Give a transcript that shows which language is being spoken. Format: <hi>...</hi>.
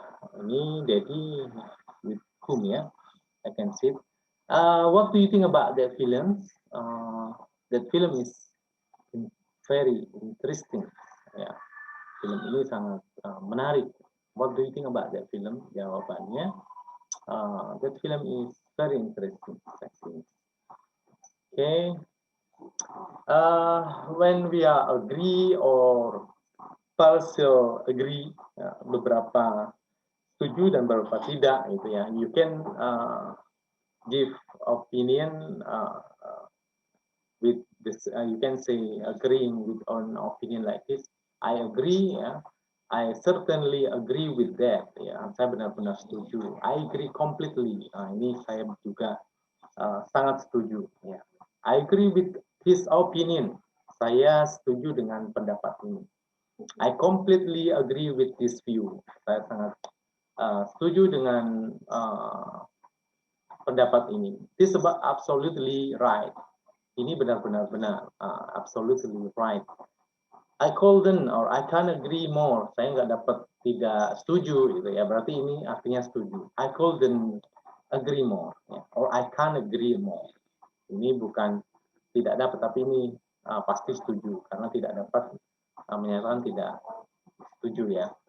<en>Ini Dedi with whom ya, I can see it. What do you think about that film? That film is very interesting.</en> <id>Ya, film ini sangat menarik.</id> <en>What do you think about that film? Jawabannya, that film is very interesting. Okay. When we are agree or partial agree,</en> <id>beberapa setuju dan beberapa tidak, gitu</id> <en>ya. You can give opinion with this. You can say agreeing with an opinion like this. I agree, ya. I certainly agree with that.</en> <id>Ya, saya benar-benar setuju.</id> <en>I agree completely.</en> <id>Ini saya juga sangat setuju. Ya.</id> <en>I agree with his opinion.</en> <id>Saya setuju dengan pendapat ini.</id> <en>I completely agree with this view.</en> <id>Saya sangat setuju dengan pendapat ini.</id> <en>This is absolutely right.</en> <id>Ini benar-benar benar.</id> <en>Absolutely right. I couldn't or I can't agree more.</en> <id>Saya nggak dapat tidak setuju gitu ya. Berarti ini artinya setuju.</id> <en>I couldn't agree more ya. Or I can't agree more.</en> <id>Ini bukan tidak dapat, tapi ini pasti setuju karena tidak dapat menyatakan tidak setuju ya.</id>